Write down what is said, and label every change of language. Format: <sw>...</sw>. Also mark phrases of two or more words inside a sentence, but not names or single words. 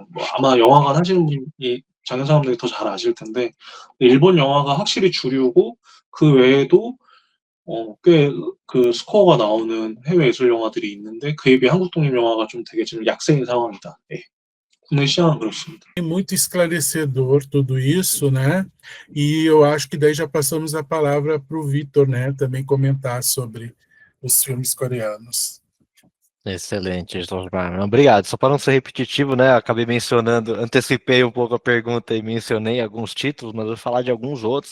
<ko>뭐 아마 영화관 하시는 분이 장현상감독이 더 잘 아실 텐데 일본 영화가 확실히 주류고 그 외에도 꽤 그 스코어가 na오는 해외 예술 영화들이 있는데 그에 비해 한국 독립 영화가 좀 되게 지금 약세인 상황이다. 예. 국내 시장은 그렇습니다.</ko> <pt>Muito esclarecedor tudo isso, né? E eu acho que daí já passamos a palavra para o Vitor, né? Também comentar sobre os filmes coreanos. Excelente, Osmar. Obrigado. Só para não ser repetitivo, né? Acabei mencionando, antecipei um pouco a pergunta e mencionei alguns títulos, mas eu vou falar de alguns outros.</pt>